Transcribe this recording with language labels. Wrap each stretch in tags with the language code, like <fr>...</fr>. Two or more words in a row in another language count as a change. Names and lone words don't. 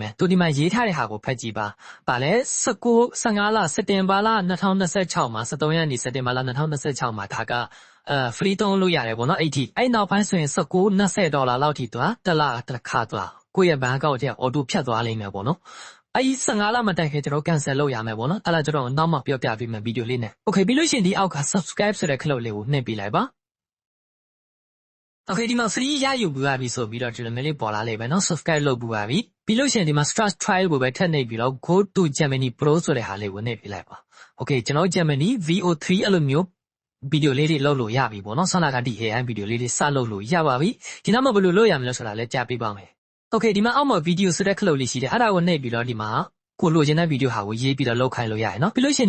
<my>မယ်သူဒီမှာရေးထားတဲ့ဟာကိုဖတ်ကြည့်ပါဗာလဲ15လစက်တင်ဘာလ2026မှာ17ရက်နေ့စက်တင်ဘာလ2026မှာဒါကfree သုံးလို့ရတယ်ပေါ့နော်အဲ့ဒီအဲ့နောက်ပိုင်းဆိုရင်$20လောက်ထိသွားတစ်လတစ်ခါသွားကိုယ့်ရဲ့ဘဏ်အကောင့်ထဲ auto ဖြတ်သွားလိမ့်မယ်ပေါ့နော်အဲ့15လမတိုင်ခင်ကျွန်တော် cancel လုပ်ရမယ်ပေါ့နော်အဲ့ဒါကျွန်တော်နောက်မှပြောပြပေးမယ်ဗီဒီယိုလေးနဲ့ okay ပြီးလို့ရှိရင်ဒီအောက်က subscribe ဆိုတဲ့ခလုပ်လေးကိုနှိပ်ပေးလိုက်ပါ okay ဒီမှာ free ရယူပူရပြီဆိုပြီးတော့ဒီလိုမျိုးလေးပေါ်လာလိမ့်မယ်နော် subscribe လုပ်ပူရပြီပြီးလို့ရှိရင်ဒီမှာ</my> <en>start trial</en> <my>ကိုပဲထပ်နှိပ်ပြီးတော့</my> <en>go to Gemini Pro</en> <my>ဆိုတဲ့ဟာလေးကိုနှိပ်ပေးလိုက်ပါ okay ကျွန်တော် Gemini VO3 အဲ့လိုမျိုးဗီဒီယိုလေးတွေလုပ်လို့ရပြီပေါ့နော်ဆောင်းလာကဒီ AI ဗီဒီယိုလေးတွေစလုပ်လို့ရပါပြီဒီနောက်မှာဘယ်လိုလုပ်ရမလဲဆိုတာလည်းကြားပေးပါမယ်okay ဒီမှာအောက်မှာဗီဒီယိုဆိုတဲ့ခလုပ်လေးရှိတယ်အဲ့ဒါကိုနှိပ်ပြီးတော့ဒီမှာကိုလိုချင်တဲ့ဗီဒီယိုဟာကိုရေးပြီးတော့လုပ်ခိုင်းလို့ရတယ်နော်ပြီးလို့ရှိရင်ဒီ</my>